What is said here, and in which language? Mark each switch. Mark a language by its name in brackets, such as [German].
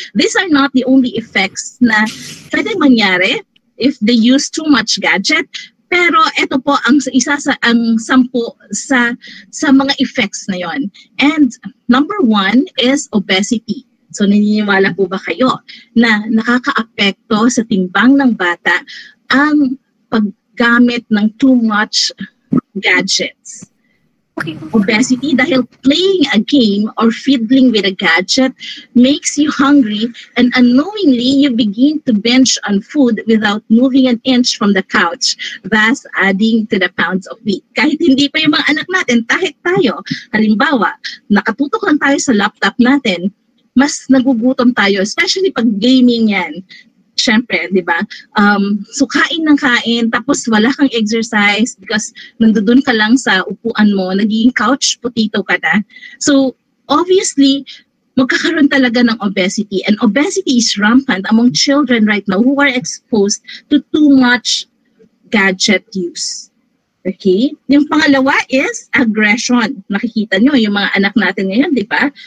[English] These are not the only effects na pwede mangyari if they use too much gadget, pero ito po ang isa sa 10 sa mga effects na yon. And number 1 is obesity. [Filipino] So naniniwala po ba kayo na nakakaapekto sa timbang ng bata ang paggamit ng too much gadgets? [English] Obesity dahil playing a game or fiddling with a gadget makes you hungry and unknowingly you begin to binge on food without moving an inch from the couch, thus adding to the pounds of weight. [Filipino] Kahit hindi pa yung mga anak natin, kahit tayo, halimbawa, nakatutok lang tayo sa laptop natin, mas nagugutom tayo, especially pag gaming yan. Siyempre, di ba? So, kain ng kain, tapos wala kang exercise because nandoon ka lang sa upuan mo, naging couch potato ka na. So, obviously, magkakaroon talaga ng obesity. [English] And obesity is rampant among children right now who are exposed to too much gadget use. Okay? [Filipino] Yung pangalawa is aggression. Nakikita nyo, yung mga anak natin ngayon, di ba?